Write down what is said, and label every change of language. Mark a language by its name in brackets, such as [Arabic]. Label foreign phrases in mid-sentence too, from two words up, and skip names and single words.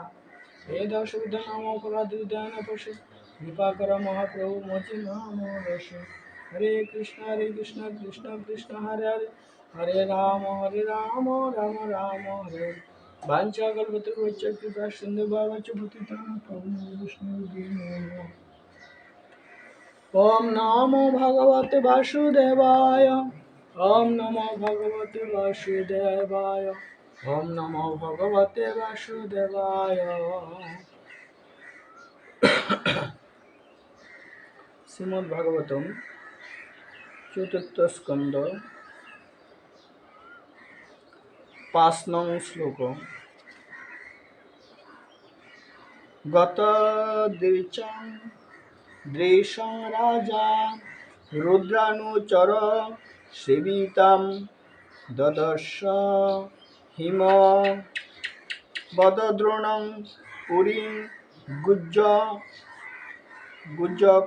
[Bangla] এই 10 বিধ নাম অপরাধ হৃদয় না পোষে, কৃপা কর মহাপ্রভু মচি নাম রসে। হরে কৃষ্ণ কৃষ্ণ কৃষ্ণ হরে হরে, হরে রাম রাম রাম হরে হরে। [Sanskrit] বাঞ্ছা কল্পতরুশ্চ কৃপা সিন্ধু ভবশ্চ পতিতানাং পাবনেভ্যো বৈষ্ণবেভ্যো নমো নমঃ। ওম নমো ভগবতে বাসুদেবায়, ওম নমো ভগবতে বাসুদেবায়, ওম নমো ভগবতে বাসুদেবায়। [Bangla] শ্রীমদ্ ভাগবতম ৪র্থ স্কন্ধ ৫ নং শ্লোক। [Sanskrit] গত দৃশং রাজা রুদ্রানুচর সেবিতাম দদর্শ হিম বদদ্রোণং পুরীং গুজ্জক